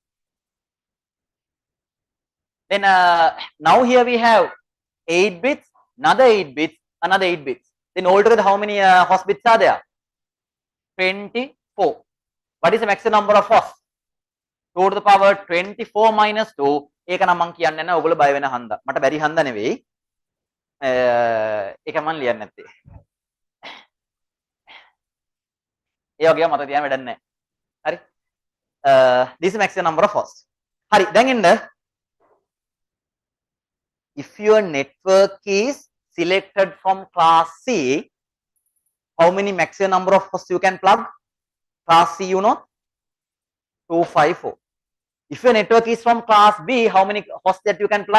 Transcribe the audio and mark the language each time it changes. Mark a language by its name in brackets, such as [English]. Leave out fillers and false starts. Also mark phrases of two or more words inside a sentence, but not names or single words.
[English] Then now here we have 8 bits, another 8 bits, another 8 bits. Then altogether how many host bits are there? 24. What is the maximum number of hosts? 2 to the power 24 minus 2. [Sinhala] ඒක නම් මම කියන්නේ නැහැ ඔයගොල්ලෝ බය වෙන හන්දා. මට බැරි හන්දා නෙවෙයි. ඒක මම ලියන්නේ නැත්තේ. ඒ වගේම මට තියන්න වැඩක් නැහැ. හරි. [English] This is maximum number of hosts. [Sinhala] හරි. දැන් එන්න [English] if your network is selected from class C, how many maximum number of hosts you can plug? Class C, you know, 254. If your network is from class B, how many hosts that you can plug?